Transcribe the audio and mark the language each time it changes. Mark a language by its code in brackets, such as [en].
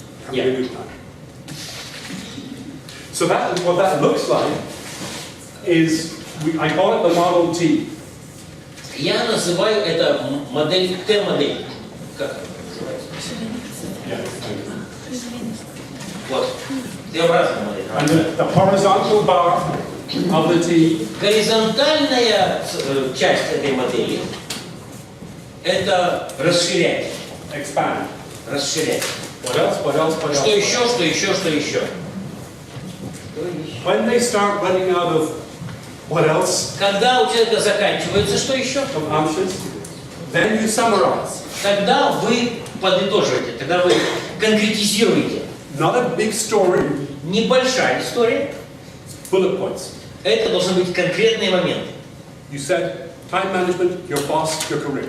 [en] Having a good time. So what that looks like is, I call it the Model T. [ru] Я называю это модель, Т-модель. Как это называется? Вот. Т-образная модель. [en] And the horizontal bar of the T. [ru] Горизонтальная часть этой модели – это расширять. [en] Expand. [ru] Расширять. [en] What else? What else? What else? [ru] Что еще, что еще, что еще? [en] When they start running out of what else? [ru] Когда у человека заканчивается, что еще? [en] Options. Then you summarize. [ru] Тогда вы подытоживаете, тогда вы конкретизируете. [en] Not a big story. [ru] Небольшая история. [en] Bullet points. [ru] Это должны быть конкретные моменты. [en] You said time management, your boss, your career.